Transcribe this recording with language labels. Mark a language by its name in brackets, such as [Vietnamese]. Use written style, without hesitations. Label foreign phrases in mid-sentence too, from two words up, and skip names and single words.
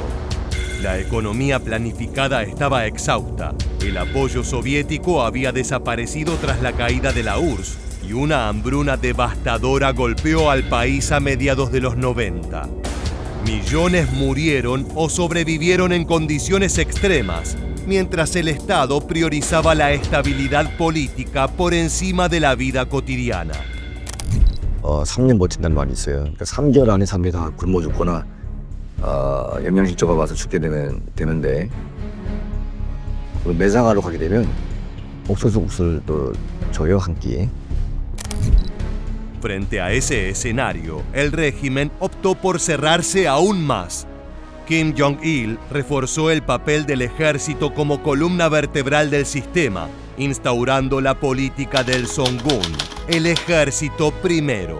[Spanish] La economía planificada estaba exhausta, el apoyo soviético había desaparecido tras la caída de la URSS y una hambruna devastadora golpeó al país a mediados de los 90. Millones murieron o sobrevivieron en condiciones extremas, mientras el Estado priorizaba la estabilidad política por encima de la vida cotidiana. [Korean] 3년 버틴다는 말이 있어요. 그러니까 3개월 안에 삶이 다 굶어 죽거나 영양실조가 와서 죽게 되는데 매장하러 가게 되면 옥수수국수를 또 줘요, 한 끼. [Spanish] Frente a ese escenario, el régimen optó por cerrarse aún más. Kim Jong-il reforzó el papel del ejército como columna vertebral del sistema, instaurando la política del Songun, el ejército primero.